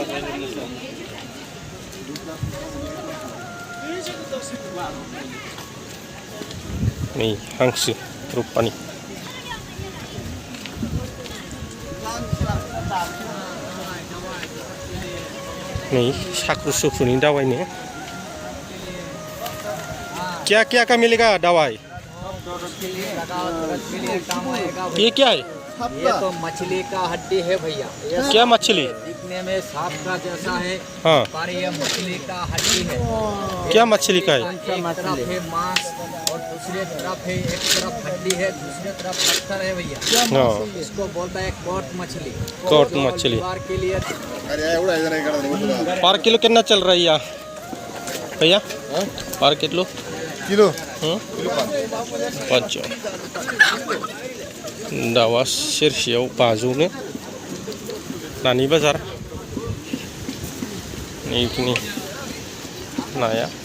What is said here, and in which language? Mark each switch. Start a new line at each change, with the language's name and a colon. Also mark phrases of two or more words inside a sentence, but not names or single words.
Bodo: नै हांसो रुपानि नै साख्रु सुख्रुनि दावाइनो
Hindi: क्या क्या का मिलेगा दवाई ये क्या है ये तो मछली का हड्डी है भैया क्या मछली दिखने में सांप का जैसा है हाँ पर ये मछली का हड्डी है क्या मछली का है एक तरफ है मांस और दूसरी तरफ है एक तरफ हड्डी है दूसरी तरफ पत्थर है भैया हाँ इसको बोलता है कोट मछली कोट मछली परिवार के लिए पर किलो कितना चल रहा है यहाँ भैया पर किलो किलो
Bodo: पाँच दावा सेरसेयाव 500नो नानि बाजार नैखिनि नाया